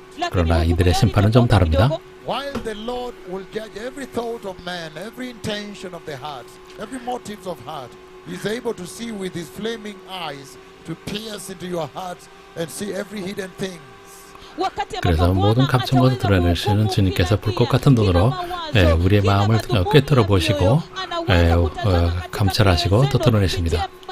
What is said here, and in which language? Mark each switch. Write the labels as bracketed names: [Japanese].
[Korean] 그러나 이들의 심판은 좀 다릅니다. [English] While the Lord will judge every thought of man, every intention of the heart, every motives of heart, He is able to see with His flaming eyes to pierce into your hearts and see every hidden things. [Korean] 그래서 모든 감춘 것을 드러내시는 주님께서 불꽃 같은 눈으로 우리의 마음을 꿰뚫어 보시고 감찰하시고 또 드러내십니다.